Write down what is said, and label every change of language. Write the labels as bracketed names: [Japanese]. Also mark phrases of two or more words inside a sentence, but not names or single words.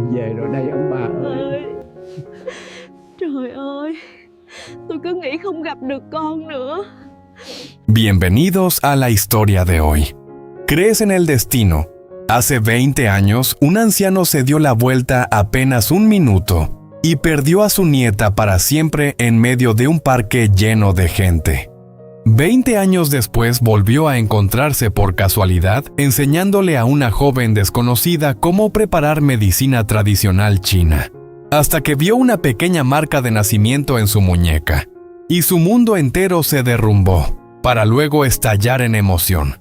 [Vietnamese] về rồi đây ông bà ơi. Trời ơi, tôi cứ nghĩ không gặp được con nữa. [Spanish] Bienvenidos a la historia de hoy. ¿Crees en el destino? Hace 20 años, un anciano se dio la vuelta apenas un minuto y perdió a su nieta para siempre en medio de un parque lleno de gente. 20 años después volvió a encontrarse por casualidad enseñándole a una joven desconocida cómo preparar medicina tradicional china, hasta que vio una pequeña marca de nacimiento en su muñeca, y su mundo entero se derrumbó, para luego estallar en emoción.